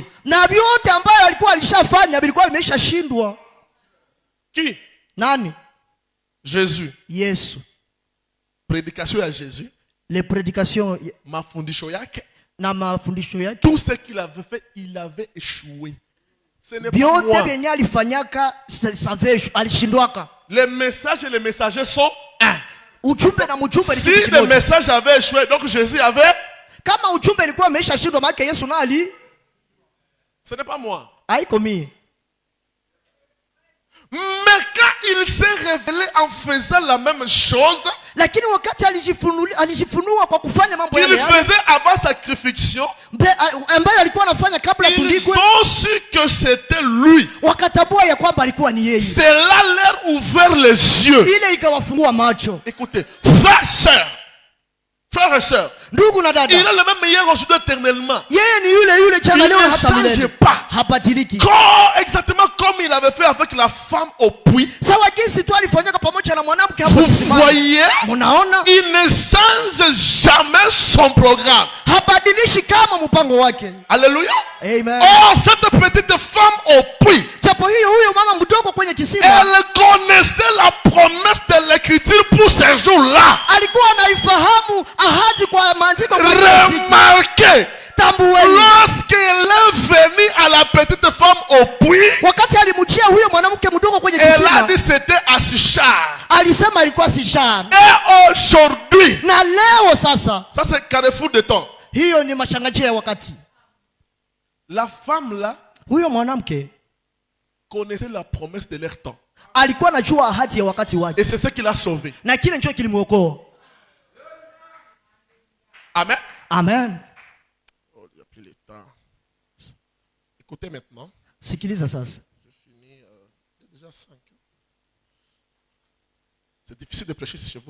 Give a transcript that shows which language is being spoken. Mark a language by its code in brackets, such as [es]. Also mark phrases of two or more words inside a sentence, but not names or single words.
[sw] na vyote ambayo alikuwa alishafanya vilikuwa vimeshashindwa. [fr] Qui? [sw] Nani? [fr] Jésus. [sw] Yesu. [fr] Prédication à Jésus. Les prédications [sw] Mafundisho yake. na mafundisho yake, [fr] Tout ce qu'il avait fait, il avait échoué. Ce n'est pas [sw] Vyote [fr] moi. [sw] vyenye alifanyaka alishindwaka. [fr] Les messages et les messagers sont un. [sw] Ujumbe na mjumbe ni [fr] Si [sw] kitu [fr] le [sw] kimoja. [fr] message avait échoué, donc Jésus avait, [sw] Kama ujumbe ilikuwa ameshashindwa maana Yesu nali [fr] ce n'est pas moi. [sw] haiko mimi. [fr] Mais quand il s'est révélé en faisant la même chose, [sw] Lakini wakati alijifunua kwa kufanya mambo [fr] il [sw] yale [fr] faisait avant sa crucifixion, [sw] ambayo alikuwa anafanya kabla [fr] ils [sw] tuligwe, [fr] ont su que c'était lui. [sw] wakatambua ya kwamba alikuwa ni yeye. [fr] Cela leur ouvert les yeux. [sw] Ile ikawafungua macho. [fr] Écoutez, frères et sœurs, [sw] Ndugu na dada, [fr] il est le même hier aujourd'hui éternellement. [sw] yeye ni yule jana [fr] Il [sw] leo [fr] ne [sw] hata [fr] change [sw] milele. [fr] pas. [sw] Habadiliki. [fr] Exactement comme il avait fait avec la femme au puits. [sw] Sawa jinsi tu alifanyaka pamoja na mwanamke hapo [fr] Vous [sw] kisimani. [fr] voyez, [sw] Munaona? [fr] il ne change jamais son programme. [sw] Habadilishi kama mpango wake. [fr] Alléluia. [sw] Amen. [fr] Or, cette petite femme au puits, [sw] Japo huyo mama mdogo kwenye kisima [fr] elle connaissait la promesse de l'écriture pour ces jours-là. [sw] alikuwa anaifahamu ahadi kwa maandiko kwa siku. [fr] Remarquez, [sw] Tambueni. [fr] lorsqu'elle est venue à la petite femme au puits, [sw] Wakati alimjia huyo mwanamke mdogo kwenye [fr] elle a [sw] kisima, [fr] dit c'était Asichar. [sw] alisema alikuwa si shar. [fr] Et aujourd'hui, [sw] Na leo sasa, [fr] ça c'est carrefour de temps. [sw] hiyo ni mashangajio ya wakati. [fr] La femme là [sw] Huyo mwanamke [fr] connaissait la promesse de leur temps. [sw] alikuwa anajua ahadi ya wakati wake. [fr] Et c'est ce qui l'a sauvé. [sw] Na kile ndicho kilimuokoa. [fr] Amen. [sw] Amen. [fr] Oh, il n'y a plus le temps. Écoutez maintenant. [sw] Sikiliza sasa. [fr] J'ai fini. Il y a déjà 5 ans. C'est difficile de prêcher chez vous.